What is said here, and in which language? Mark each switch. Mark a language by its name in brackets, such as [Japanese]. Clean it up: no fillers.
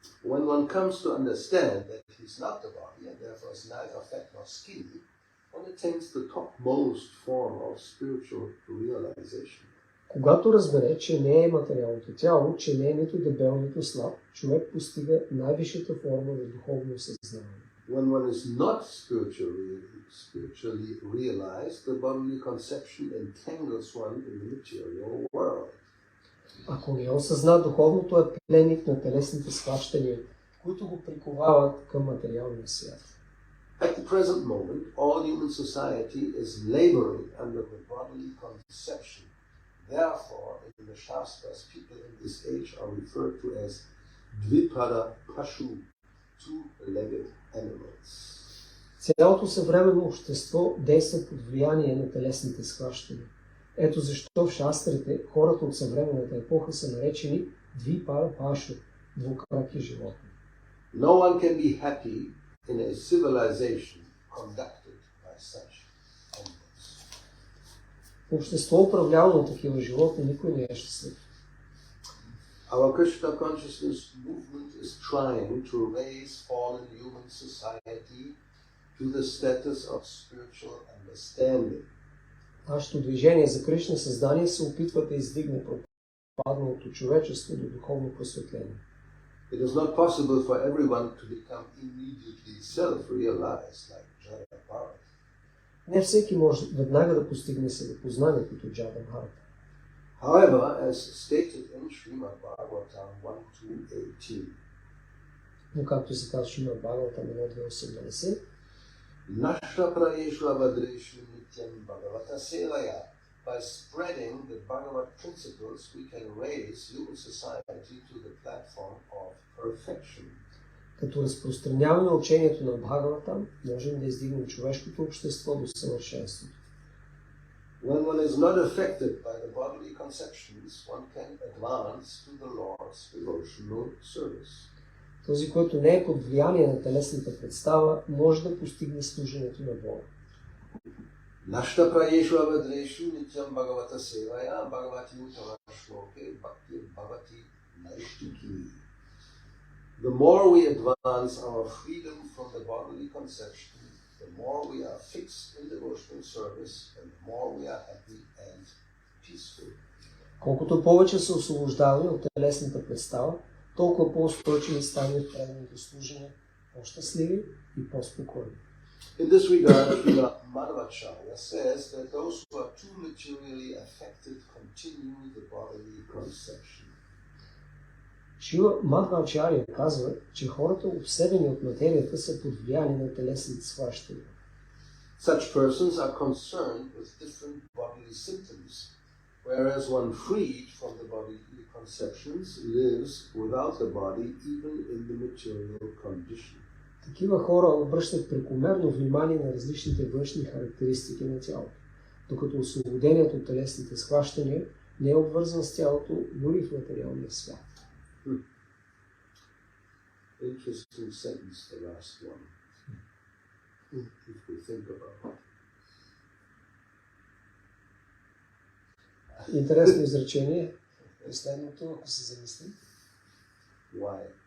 [English] When one comes to understand that he's not the body and therefore is neither fat nor skinny, one attains the topmost form of spiritual realization. [Bulgarian] Когато разбере, че не е материалното тяло, че не е нито дебел, нито слаб, човек постига най-висшата форма на духовно съзнание. [English] When one is not spiritually realized, the bodily conception entangles one in the material world. [Bulgarian] Ако не осъзна духовното, е пленник на телесните схващания, които го приковават към материалния свят. [English] At the present moment, all human society is laboring under the bodily conception. Therefore, in the Shastras, people in this age are referred to as Dvipada Pashu, two-legged animals. [Bulgarian] Цялото съвременно общество действа под влияние на телесните схващания. Ето защо в шастрите хората от съвременната епоха са наречени Двипара Пашу, двукраки животни. [English] No one can be happy in a civilization conducted by such animals. [Bulgarian] В общество, управлявано от такива животни, никой не е щастлив. [English] Our Krishna consciousness movement is trying to raise fallen human society to the status of spiritual understanding. [Bulgarian] Нашето движение за Кришна създание се опитва да издигне пропадналото човечество до духовно просветление. [English] It is not possible for everyone to become immediately self-realized like Jada Bharat. [Bulgarian] Не всеки може веднага да постигне себепознание като Джада Бхарата. [English] However, as stated in Srimad Bhagavatam 1.2.18, [Bulgarian] Но както се казва Шримад Бхагаватам 1.2.18, [Sanskrit] Nashta prayeshu avadreshu nityam bhagavata sevaya. [English] By spreading the Bhagavad principles, we can raise human society to the platform of perfection. [Bulgarian] като разпространяваме учението на Бхагаватам, можем да издигнем човешкото общество до съвършенството. [English] When one is not affected by the bodily conceptions, one can advance to the Lord's devotional service. [Bulgarian] Този, който не е под влияние на телесната представа, може да постигне служенето на Бога. [Sanskrit] Nashta prayeshu avadreshu nityam bhagavata sevaya bhagavati uttama shloke bhakti bhavati naishtiki. [English] The more we advance our freedom from the bodily conception, the more we are fixed in devotional service, and the more we are happy and peaceful. [Bulgarian] Колкото повече се освобождаваме от телесната представа, толкова по-устойчиви ставаме в преданото служение, по-щастливи и по-спокойни. [English] In this regard, Srila Madhvacharya says that those who are too materially affected continue the bodily conception. [Bulgarian] Шрила Мадхвачаря казва, че хората, обсебени от материята, са под влияние на телесните схващания. [English] Such persons are concerned with different bodily symptoms, whereas one freed from the bodily conceptions lives without the body even in the material condition. [Bulgarian] Такива хора обръщат прекомерно внимание на различните външни характеристики на тялото, докато освободението от телесните схващания не е обвързан с тялото дори в материалния свят. [English] Interesting sentence, the last one, if we think about it. [Bulgarian] Интересно изречение. Последното, ако се замислим. [English] Why?